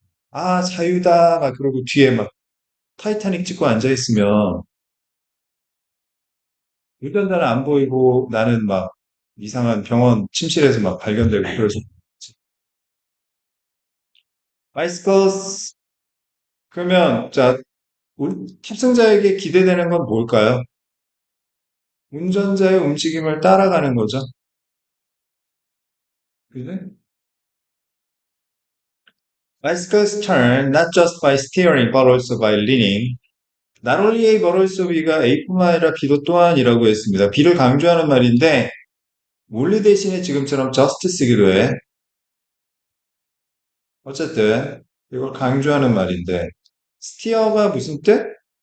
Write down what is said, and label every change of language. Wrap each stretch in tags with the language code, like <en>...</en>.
<ko>아, 자유다. 막 그러고 뒤에 막 타이타닉 찍고 앉아 있으면 운전자는 안 보이고 나는 막 이상한 병원 침실에서 막 발견되고 그래서 바이스커스 그러면 자 탑승자에게 기대되는 건 뭘까요? 운전자의 움직임을 따라가는 거죠. 그지?</ko> <en>Bicycles turn not just by steering but also by leaning. Not only A but also</en> <ko>B가 A뿐만 아니라 B도 또한이라고 했습니다. B를 강조하는 말인데 only 대신에 지금처럼 just 쓰기로 해. 어쨌든 이걸 강조하는 말인데 스티어가 무슨 뜻?</ko>